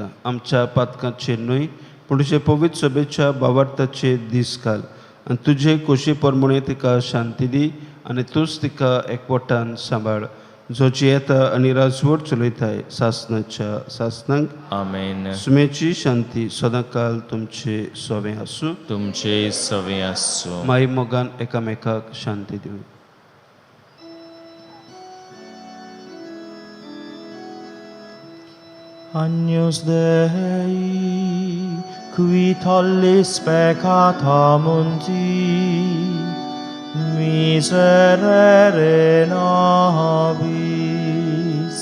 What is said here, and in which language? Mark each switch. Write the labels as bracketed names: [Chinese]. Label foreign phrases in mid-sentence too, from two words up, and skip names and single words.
[Konkani] आमच्या पातकांचेर न्हय पूण तुजे पवित्र सभेच्या भावार्थाचे दीस घाल आनी तुजे खोशी प्रमाणे तिका शांती दी आनी तूंच तिका एकवटान सांबाळ. जो जियेता आनी राजवट चलयताय सासणाच्या सासनांक. आमेन. सुमेची शांती सदांकाल तुमचे सोवें आसूं. तुमचे सवे आसूं. माई मोगान एकामेकाक शांती दिवं. [Latin] Agnus Dei, qui tollis peccata mundi, miserere nobis.